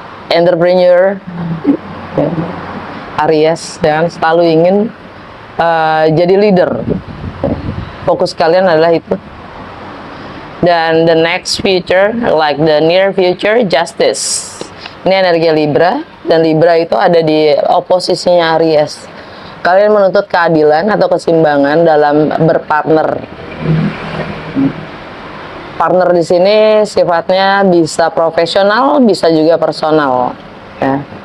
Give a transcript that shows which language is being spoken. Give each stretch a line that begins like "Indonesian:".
Indonesian: Entrepreneur Aries dan selalu ingin jadi leader. Fokus kalian adalah itu. Dan
English: the next future, like the near future, justice.
Indonesian: Ini energi Libra, dan Libra itu ada di oposisinya Aries. Kalian menuntut keadilan atau keseimbangan dalam berpartner. Partner di sini sifatnya bisa profesional, bisa juga personal. Ya.